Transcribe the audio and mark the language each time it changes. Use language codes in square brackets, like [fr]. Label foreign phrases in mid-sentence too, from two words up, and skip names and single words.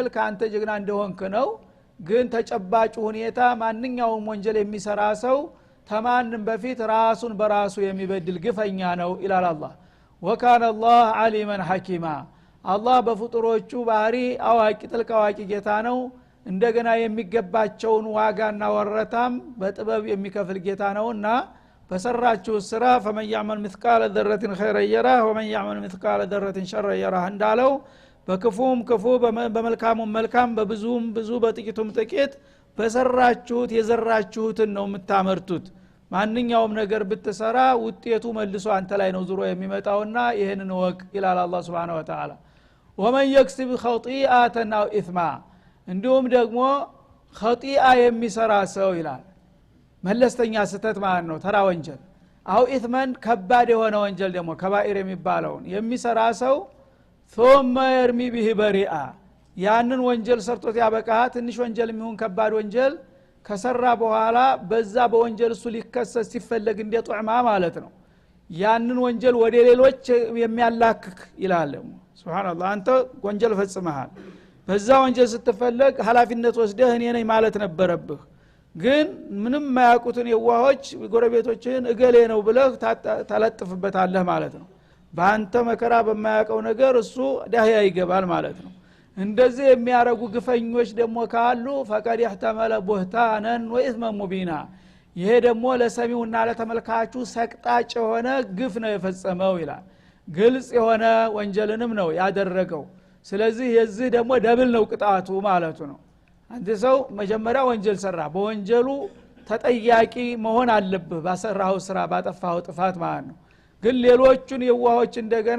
[am] ካንተ ጀግና እንደሆንክ ነው ግን ተጨባጭ ሁኔታ ማንኛውም ወንጀል የሚሰራ ሰው ተማንም በፊት ራሱን በራሱ የሚበድል ግፈኛ ነው [ar] إلا الله وكان الله عليما حكيما [am] አላህ በፍጡሮቹ ባህሪ አዋቂ ጥልቅ አዋቂ ጌታ ነው እንደገና የሚገባቸውን ዋጋና ወረታም በጥበብ የሚከፍል ጌታ ነውና በሰራችሁ ስራ [ar] فمن يعمل مثقال ذره خيرا يره ومن يعمل مثقال ذره شرا يره [am] እንዳለው በክፉም ክፉ በመልካሙም መልካም በብዙም ብዙ በጥቂቱም ጥቂት በሰራችሁት የዘራችሁትን ነው የምታመርቱት ማንኛውም ነገር ብትሰራ ውጤቱ መልሶ አንተ ላይ ነው ዙሮ የሚመጣውና ይሄንን ወቅ ይላል አላህ [ar] سبحانه وتعالى ومن يكسب خطيئة أو إثما [am] እንዲሁም ደግሞ ኸጢአ የሚሰራ ሰው ይላል መለስተኛ ስተት ማለት ነው ተራ ወንጀል [ar] أو إثما [am] ከባድ የሆነ ወንጀል ደግሞ ከባኢር የሚባለውን የሚሰራ ሰው [ar] ثم يرمي به بريئا [am] ያንን ወንጀል ሰርቶት ያበቃ ትንሽ ወንጀል የሚሆን ከባድ ወንጀል ከሰራ በኋላ በዛ በወንጀል እሱ ሊከሰስ ሲፈለግ እንደ ጧዕማ ማለት ነው ያንን ወንጀል ወደ ሌሎች የሚያላክክ ይላል ሱብሃንአላህ አንተ ወንጀል ፈጽመሃል በዛ ወንጀል ስትፈለግ ኃላፊነት ወስደህ እኔ ነኝ ማለት ነበረብህ ግን ምንም ማያውቁትን የዋሆች ጎረቤቶችን እገሌ ነው ብለህ ታለጥፍበታለህ ማለት ነው በአንተ መከራ በማያውቀው ነገር እሱ ዳህያ ይገባል ማለት ነው እንደዚህ የሚያረጉ ግፈኞች ደግሞ ካሉ [ar] فقد يحتمل بهتانا واثما مبينا [am] ይሄ ደግሞ ለሰሚውና ለተመልካቹ ሰቅጣጭ የሆነ ግፍ ነው የፈጸመው ይላል ግልጽ የሆነ ወንጀልንም ነው ያደረገው ስለዚህ የዚህ ደግሞ ደብል ነው ቅጣቱ ማለቱ ነው አንተ ሰው መጀመሪያ ወንጀል ሰራ በወንጀሉ ተጠያቂ መሆን አለበት ባሰራው ስራ ባጠፋው ጥፋት ማለት ነው ግን ሌሎቹን የዋሆች እንደገና